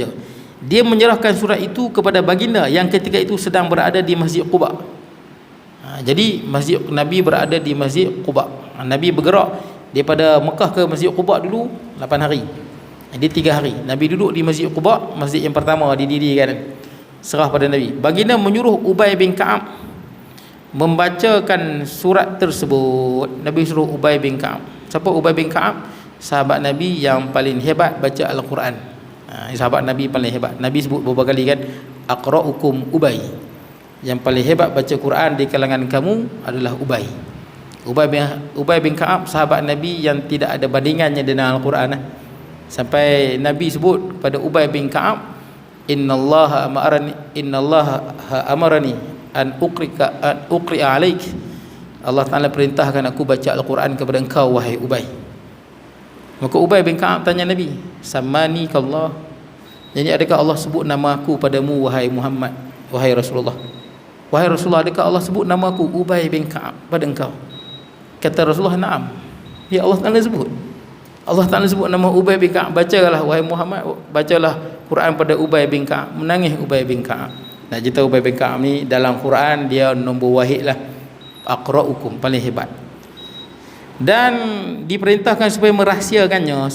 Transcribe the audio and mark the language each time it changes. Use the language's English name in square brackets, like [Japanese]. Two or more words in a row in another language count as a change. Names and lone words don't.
[Malay] Dia menyerahkan surat itu kepada baginda yang ketika itu sedang berada di Masjid Quba. Jadi Masjid Nabi berada di Masjid Quba. Nabi bergerak daripada Mekah ke Masjid Quba dulu 8 hari. Dia 3 hari Nabi duduk di Masjid Quba, masjid yang pertama didirikan, serah pada Nabi. Baginda menyuruh Ubay bin Ka'ab membacakan surat tersebut. Nabi suruh Ubay bin Ka'ab. Siapa Ubay bin Ka'ab? Sahabat Nabi yang paling hebat baca Al-Quran. Sahabat Nabi paling hebat. Nabi sebut beberapa kali kan, [Arabic] أقرؤكم أبي. [Malay] Yang paling hebat baca Quran di kalangan kamu adalah Ubay. Ubay bin Ka'ab sahabat Nabi yang tidak ada bandingannya dengan Al-Quran. Sampai Nabi sebut kepada Ubay bin Ka'ab, [Arabic] إن الله أمرني أن أقرأ عليك. [Malay] Allah Ta'ala perintahkan aku baca Al-Quran kepada engkau wahai Ubay. Maka Ubay bin Ka'ab tanya Nabi, [Arabic] سماني كالله, [Malay] jadi adakah Allah sebut nama aku padamu wahai Muhammad, wahai Rasulullah? Wahai Rasulullah, adakah Allah sebut nama aku Ubay bin Ka'ab pada engkau? Kata Rasulullah, na'am. Ya, Allah Ta'ala sebut. Allah Ta'ala sebut nama Ubay bin Ka'ab. Bacalah wahai Muhammad, bacalah Quran pada Ubay bin Ka'ab. Menangis Ubay bin Ka'ab. Nak cerita Ubay bin Ka'ab ni dalam Quran dia nombor wahid lah, aqra'ukum, paling hebat. Dan diperintahkan supaya merahsiakannya.